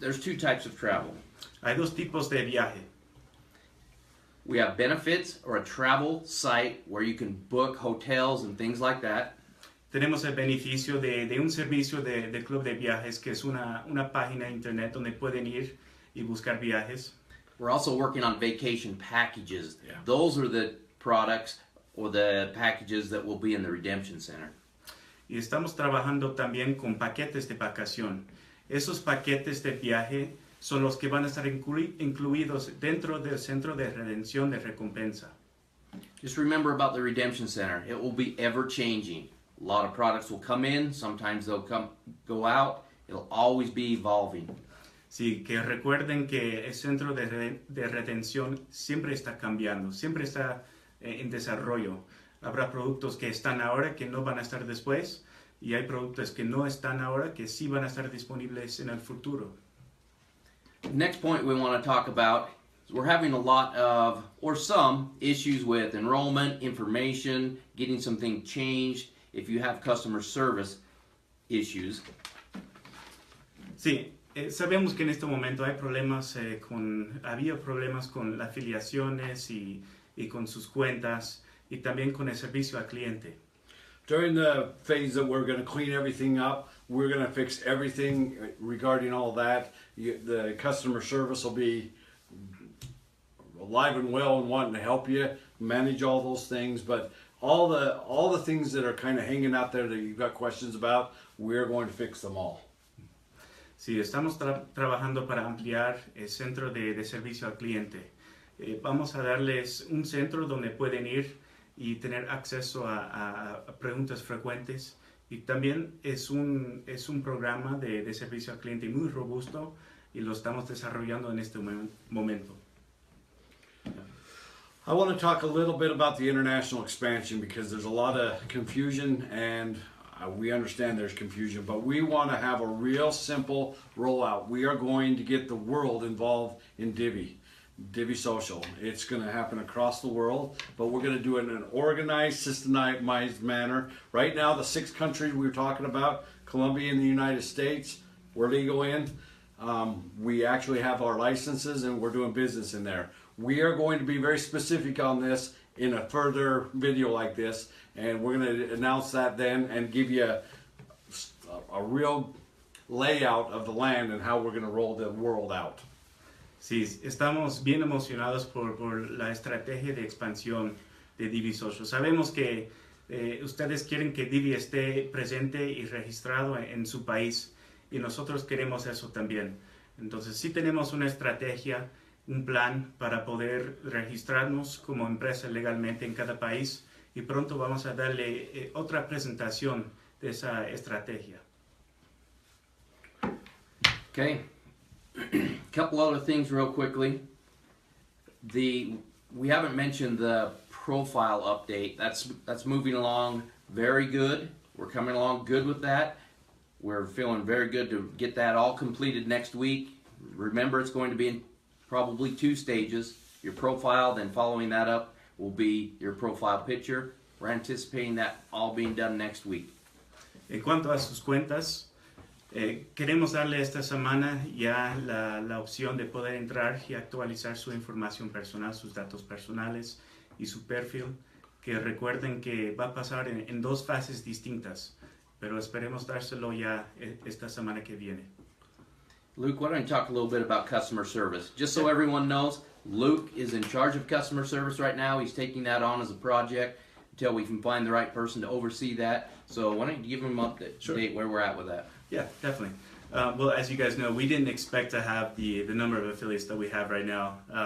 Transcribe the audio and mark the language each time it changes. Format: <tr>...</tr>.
<en>there's two types of travel.</en> <es>Hay 2 tipos de viaje.</es> <en>We have benefits, or a travel site where you can book hotels and things like that.</en> <es>Tenemos el beneficio de un servicio de club de viajes que es una página de internet donde pueden ir y buscar viajes.</es> <en>We're also working on vacation packages. Yeah. Those are the products or the packages that will be in the Redemption Center.</en> <es>Y estamos trabajando también con paquetes de vacación. Esos paquetes de viaje son los que van a estar incluidos dentro del centro de redención de recompensa.</es> <en>Just remember about the Redemption Center. It will be ever changing. A lot of products will come in, sometimes they'll go out. It'll always be evolving.</en> <es>Sí, que recuerden que el centro de retención siempre está cambiando, siempre está en desarrollo. Habrá productos que están ahora que no van a estar después y hay productos que no están ahora que sí van a estar disponibles en el futuro.</es> <en>Next point we want to talk about is we're having a lot of, or some, issues with enrollment, information, getting something changed. If you have customer service issues.</en> <es>Sí, sabemos que en este momento hay problemas había problemas con las afiliaciones y con sus cuentas y también con el servicio al cliente.</es> <en>During the phase that we're going to clean everything up, we're going to fix everything regarding all that. The customer service will be alive and well and wanting to help you manage all those things, but all the things that are kind of hanging out there that you've got questions about, we're going to fix them all.</en> <es>Sí, estamos trabajando para ampliar el centro de servicio al cliente. Vamos a darles un centro donde pueden ir y tener acceso a preguntas frecuentes. Y también es un programa de servicio al cliente muy robusto y lo estamos desarrollando en este momento.</es> <en>I want to talk a little bit about the international expansion because there's a lot of confusion and we understand there's confusion, but we want to have a real simple rollout. We are going to get the world involved in Divvee Social. It's going to happen across the world, but we're going to do it in an organized, systemized manner. Right now, the 6 countries we were talking about, Colombia and the United States, we're legal in. We actually have our licenses and we're doing business in there. We are going to be very specific on this in a further video like this, and we're going to announce that then and give you a real layout of the land and how we're going to roll the world out.</en> <es>Sí, estamos bien emocionados por la estrategia de expansión de Divvee Social. Sabemos que ustedes quieren que Divvee esté presente y registrado en su país y nosotros queremos eso también. Entonces sí tenemos una estrategia, un plan para poder registrarnos como empresa legalmente en cada país y pronto vamos a darle otra presentación de esa estrategia.</es> <en>Okay. Couple other things real quickly. We haven't mentioned the profile update. That's moving along very good. We're coming along good with that. We're feeling very good to get that all completed next week. Remember, it's going to be in probably 2 stages. Your profile, then following that up will be your profile picture. We're anticipating that all being done next week.</en> <es>En cuanto a sus cuentas, queremos darle esta semana ya la opción de poder entrar y actualizar su información personal, sus datos personales y su perfil, que recuerden que va a pasar en 2 fases distintas, pero esperemos dárselo ya esta semana que viene.</es> <en>Luke, why don't you talk a little bit about customer service? Just so everyone knows, Luke is in charge of customer service right now. He's taking that on as a project until we can find the right person to oversee that. So why don't you give him an update where we're at with that? Yeah, definitely. Well, as you guys know, we didn't expect to have the number of affiliates that we have right now.</en>